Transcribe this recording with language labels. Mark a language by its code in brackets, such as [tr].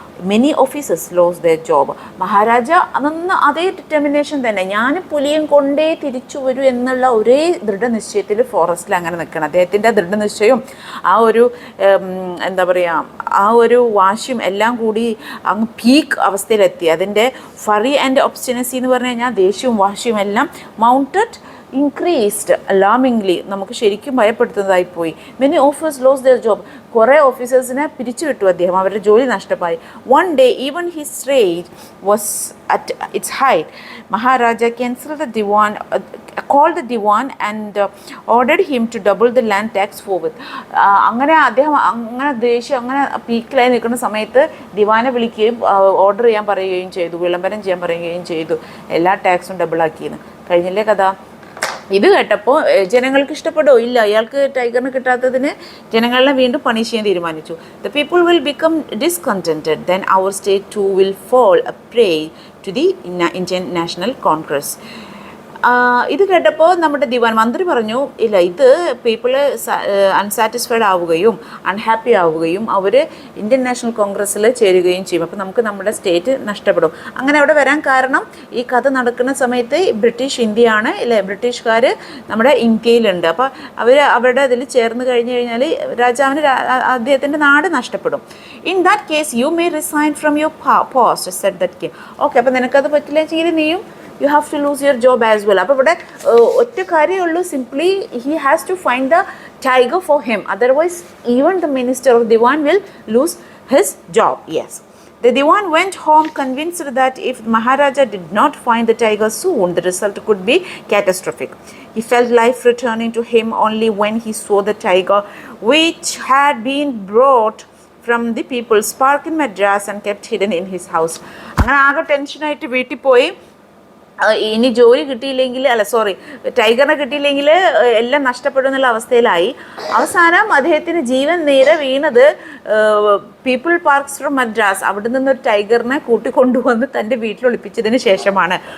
[en] Many officers lost their job. [ml] Maharaja അന്ന് അതേ determination തന്നെ, ഞാൻ പുലിയും കൊണ്ടേ തിരിച്ചു വരൂ എന്നുള്ള ഒരേ ദൃഢനിശ്ചയത്തിൽ ഫോറസ്റ്റിൽ അങ്ങനെ നിൽക്കണം. അദ്ദേഹത്തിൻ്റെ ദൃഢനിശ്ചയവും ആ ഒരു എന്താ പറയുക, ആ ഒരു വാശിയും എല്ലാം കൂടി അങ്ങ് പീക്ക് അവസ്ഥയിലെത്തി. അതിൻ്റെ [en] fury and obstinacy [ml] എന്ന് പറഞ്ഞു കഴിഞ്ഞാൽ ദേഷ്യവും വാശിയും എല്ലാം [en] increased alarmingly, [ml] നമുക്ക് ശരിക്കും ഭയപ്പെടുത്തുന്നതായിപ്പോയി. [en] many officers lose their job, [ml] കുറേ ഓഫീസേഴ്സിനെ പിരിച്ചു വിട്ടു അദ്ദേഹം, അവരുടെ ജോലി നഷ്ടമായി. [en] One day even his rage was at its height. Maharaja cancelled the Dewan, called the Dewan and ordered him to double the land tax forthwith. [ml] അങ്ങനെ അദ്ദേഹം അങ്ങനെ ദേഷ്യം അങ്ങനെ പീക്കിലായി നിൽക്കുന്ന സമയത്ത് ദിവാനെ വിളിക്കുകയും ഓർഡർ ചെയ്യാൻ പറയുകയും ചെയ്തു, വിളംബരം ചെയ്യാൻ പറയുകയും ചെയ്തു, എല്ലാ ടാക്സും ഡബിളാക്കിയെന്ന്. കഴിഞ്ഞില്ലേ കഥ? ഇത് കേട്ടപ്പോൾ ജനങ്ങൾക്ക് ഇഷ്ടപ്പെടോ? ഇല്ല, അയാൾക്ക് ടൈഗറിന് കിട്ടാത്തതിന് ജനങ്ങളെ വീണ്ടും പണിഷ് ചെയ്യാൻ തീരുമാനിച്ചു. [en] The people will become discontented, then our state too will fall a prey to the Indian national congress. [ml] ഇത് കേട്ടപ്പോൾ നമ്മുടെ ദിവാൻ മന്ത്രി പറഞ്ഞു, ഇല്ല, ഇത് പീപ്പിള് അൺസാറ്റിസ്ഫൈഡ് ആവുകയും അൺഹാപ്പി ആവുകയും അവർ ഇന്ത്യൻ നാഷണൽ കോൺഗ്രസ്സിൽ ചേരുകയും ചെയ്യും. അപ്പോൾ നമുക്ക് നമ്മുടെ സ്റ്റേറ്റ് നഷ്ടപ്പെടും. അങ്ങനെ അവിടെ വരാൻ കാരണം ഈ കഥ നടക്കുന്ന സമയത്ത് ബ്രിട്ടീഷ് ഇന്ത്യയാണ് അല്ലേ, ബ്രിട്ടീഷുകാർ നമ്മുടെ ഇന്ത്യയിലുണ്ട്. അപ്പോൾ അവരുടെ അതിൽ ചേർന്ന് കഴിഞ്ഞ് കഴിഞ്ഞാൽ രാജാവിന് അദ്ദേഹത്തിൻ്റെ നാട് നഷ്ടപ്പെടും. [en] In that case you may resign from your post said that king. [ml] Okay, അപ്പോൾ നിനക്കത് പറ്റില്ലെങ്കിൽ നീയും [en] you have to lose your job as well. [ml] അപ്പോൾ ഇവിടെ ഒറ്റ കാര്യമേ ഉള്ളൂ, simply [en] he has to find the tiger for him, otherwise even the minister of Dewan will lose his job. Yes, the Dewan went home convinced that if Maharaja did not find the tiger soon, the result could be catastrophic. He felt life returning to him only when he saw the tiger, which had been brought from the people's park in Madras and kept hidden in his house. [ml] അങ്ങനെ ആകെ ടെൻഷനായിട്ട് വീട്ടിൽ പോയി, ഇനി ജോലി കിട്ടിയില്ലെങ്കിൽ ടൈഗറിനെ കിട്ടിയില്ലെങ്കിൽ എല്ലാം നഷ്ടപ്പെടും എന്നുള്ള അവസ്ഥയിലായി. അവസാനം അദ്ദേഹത്തിന് ജീവൻ നേരെ വീണത് പീപ്പിൾ പാർക്സ് ഫ്രം മദ്രാസ്, അവിടെ നിന്നൊരു ടൈഗറിനെ കൂട്ടിക്കൊണ്ടുവന്ന് തൻ്റെ വീട്ടിൽ ഒളിപ്പിച്ചതിന് ശേഷമാണ്.